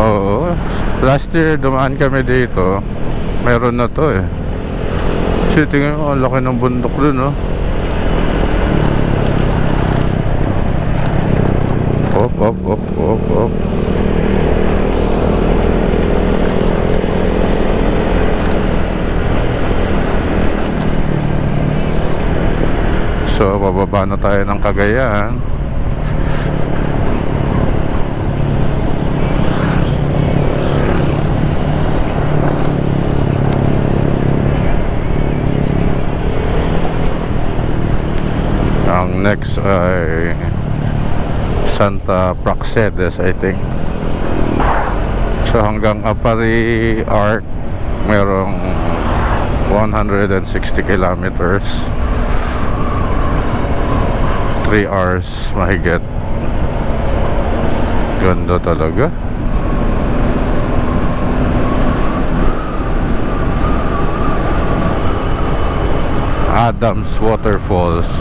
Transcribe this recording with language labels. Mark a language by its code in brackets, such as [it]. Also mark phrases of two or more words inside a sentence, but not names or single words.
[tl] Oo. Last year, dumaan kami dito. Meron na to, eh. Kasi tingnan mo, ang laki ng bundok dun, oh. Op, op, op, op, op. So, bababa na tayo ng Cagayan. Ang next ay Santa Praxedes, [en] I think. [tl] So hanggang Apari Arc merong 160 kilometers, 3 hours mahigit. Ganda talaga. Adams Waterfalls.